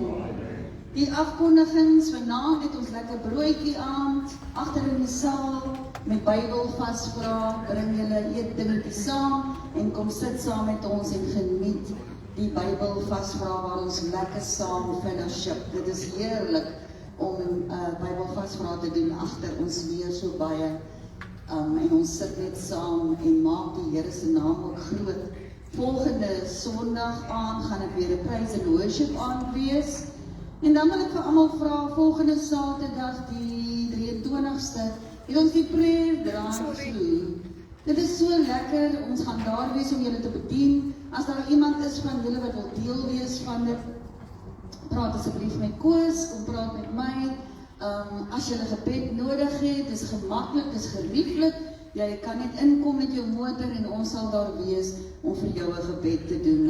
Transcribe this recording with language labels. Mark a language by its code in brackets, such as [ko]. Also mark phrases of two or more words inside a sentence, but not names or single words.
[af] Die afkondigings, vanaand het ons lekker broodjie aand, agter in die saal, met Bybel vasvra, bring julle eetdingetjie saam, en kom sit saam met ons en geniet die Bybel vasvra, waar ons lekker saam fellowship. Dit is heerlik om Bybel vasvra te doen, agter ons leer so baie, en ons sit net saam, en maak die Here se naam ook groot. Volgende Sondag aan gaan ek weer 'n [en] praise and worship [af] aand wees. En dan wil ek vir almal vra, volgende Saterdag die 23ste, het ons die [en] prayer drive-through. [af] Dit is so lekker, ons gaan daar wees om julle te bedien. As daar iemand is van julle wat wil deel wees van dit, praat asseblief met Koos, kom praat met my. As julle gebed nodig het, is gemaklik, is gerieflik. Jy kan net inkom met jou motor en ons sal daar wees om vir jou 'n gebed te doen.